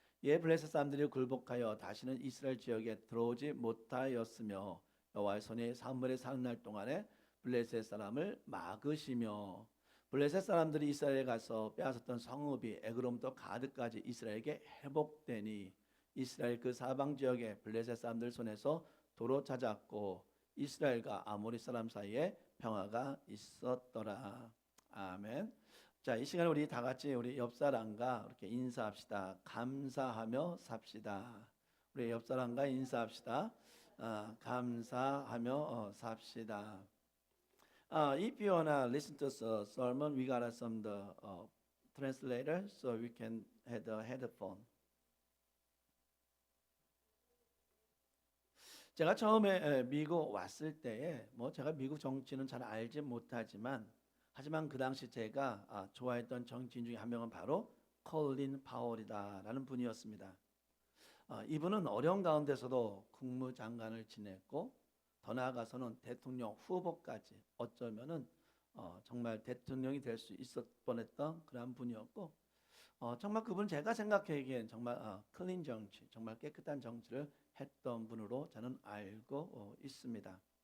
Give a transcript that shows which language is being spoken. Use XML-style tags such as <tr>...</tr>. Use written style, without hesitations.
<ko>이에 블레셋 사람들이 굴복하여 다시는 이스라엘 지역에 들어오지 못하였으며 여호와의 손이 사무엘의 사는 날 동안에 블레셋 사람을 막으시며 블레셋 사람들이 이스라엘에 가서 빼앗았던 성읍이 에그로부터 가드까지 이스라엘에게 회복되니 이스라엘 그 사방 지역에 블레셋 사람들 손에서 도로 찾았고 이스라엘과 아모리 사람 사이에 평화가 있었더라. 아멘. 자, 이 시간에 우리 다 같이 우리 옆 사람과 이렇게 인사합시다. 감사하며 삽시다. 우리 옆 사람과 인사합시다. 감사하며 삽시다.</ko> <en>If you wanna listen to the sermon, we got some the translator, so we can have the headphone.</en> <ko>제가 처음에 미국 왔을 때에 뭐 제가 미국 정치는 잘 알지 못하지만 하지만 그 당시 제가 좋아했던 정치인 중에 한 명은 바로 콜린 파월이다라는 분이었습니다. 이분은 어려운 가운데서도 국무장관을 지냈고 더 나아가서는 대통령 후보까지 어쩌면은 정말 대통령이 될 수 있었 뻔했던 그런 분이었고 정말 그분 제가 생각하기엔 정말 클린 정치, 정말 깨끗한 정치를 했던 분으로 저는 알고 있습니다.</ko>